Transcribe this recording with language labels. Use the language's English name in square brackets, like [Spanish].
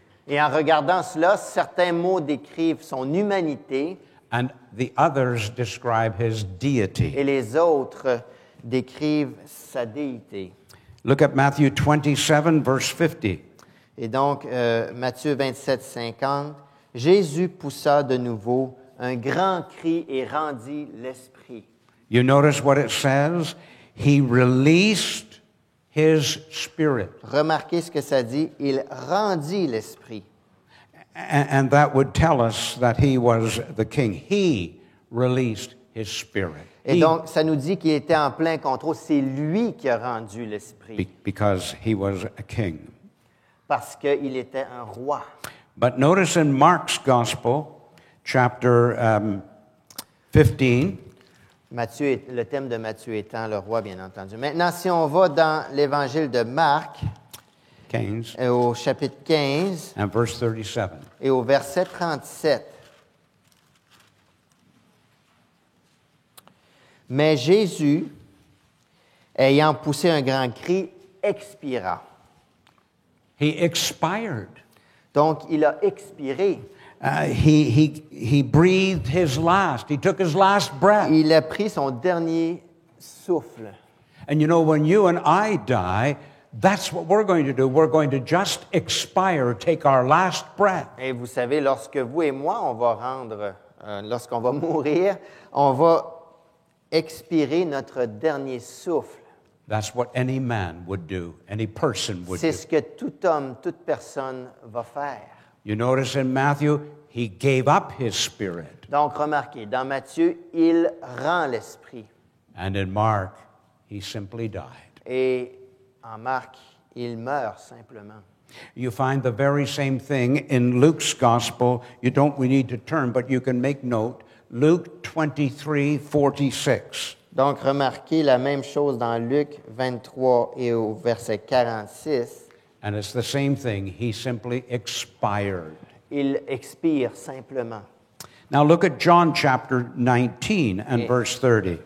[French] Et en regardant cela, certains mots décrivent son humanité [English] and the others describe his deity. [French] et les autres décrivent sa déité. [English] Look at Matthew 27, verse 50. [French] Et donc, Matthieu 27, 50, Jésus poussa de nouveau un grand cri et rendit l'esprit. [English] You notice what it says? He released his spirit. [French] Remarquez ce que ça dit, il rendit l'esprit. [English] And that would tell us that he was the king. He released his spirit. [French] Et donc, ça nous dit qu'il était en plein contrôle. C'est lui qui a rendu l'esprit, [English] Because he was a king. [French] parce qu'il était un roi. [English] But notice in Mark's Gospel, chapter 15, [French] Le thème de Matthieu étant le roi, bien entendu. Maintenant, si on va dans l'évangile de Marc, [English] 15 [French] au chapitre 15 [English] and verse 37. [French] et au verset 37. Mais Jésus, ayant poussé un grand cri, expira. [English] He expired. [French] Donc, il a expiré. [English] He breathed his last. He took his last breath. [French] Il a pris son dernier souffle. [English] And you know, when you and I die, that's what we're going to do. We're going to just expire, take our last breath. [French] Et vous savez, lorsque vous et moi, lorsqu'on va mourir, on va expirer notre dernier souffle. [English] That's what any man would do, any person would [French] C'est [English] do. [French] ce que tout homme, toute personne va faire. [English] You notice in Matthew, he gave up his spirit. [French] Donc, remarquez, dans Matthieu, il rend l'esprit. [English] And in Mark, he simply died. [French] Et en Marc, il meurt simplement. [English] You find the very same thing in Luke's gospel. We need to turn, but you can make note. Luke 23:46. [French] Donc, remarquez la même chose dans Luc 23 et au verset 46. [English] And it's the same thing. He simply expired. [French] Il expire simplement. [English] Now look at John chapter 19 and verse 30.